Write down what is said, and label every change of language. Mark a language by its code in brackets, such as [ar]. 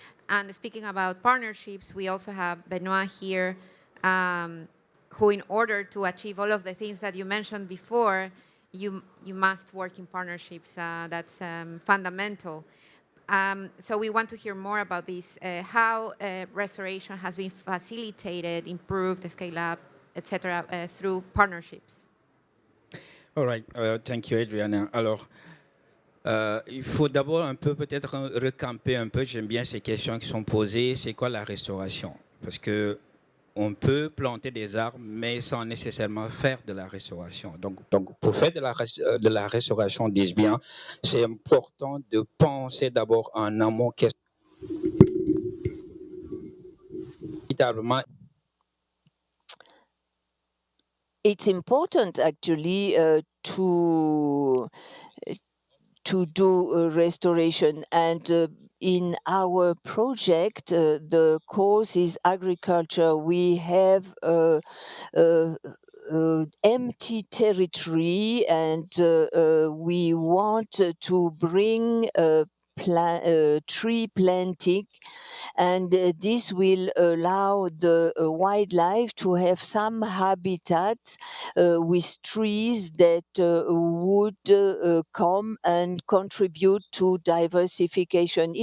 [en] And speaking about partnerships, we also have Benoit here, who, in order to achieve all of the things that you mentioned before, you must work in partnerships. That's fundamental. So we want to hear more about this, how restoration has been facilitated, improved, scale up, etc., through partnerships. All right, thank you, Adriana. [fr] Alors, il faut d'abord un peu peut-être recamper un peu. J'aime bien ces questions qui sont posées. C'est quoi la restauration? Parce que on peut planter des arbres, mais sans nécessairement faire de la restauration. Donc pour faire de la restauration, dis-je bien, c'est important de penser d'abord en amont qu'est-ce véritablement. [en] It's important actually to do restoration, and in our project the cause is agriculture. We have empty territory, and we want to bring tree planting, and this will allow the wildlife to have some habitat with trees that would come and contribute to diversification.